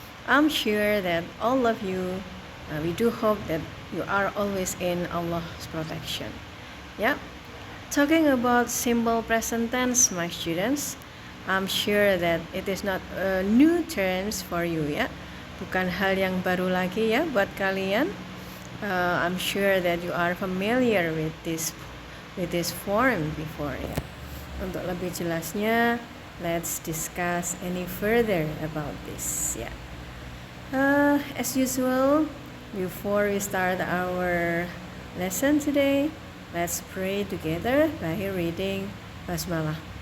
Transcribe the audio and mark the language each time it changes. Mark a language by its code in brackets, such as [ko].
[en] I'm sure that all of you, we do hope that you are always in Allah's protection. Yeah. Talking about simple present tense, my students, I'm sure that it is not a new terms for you, ya. [id] Bukan hal yang baru lagi ya buat kalian. [en] I'm sure that you are familiar with this form before ya. [id] Untuk lebih jelasnya, [en] let's discuss any further about this ya. As usual, before we start our lesson today, let's pray together by reading Basmalah.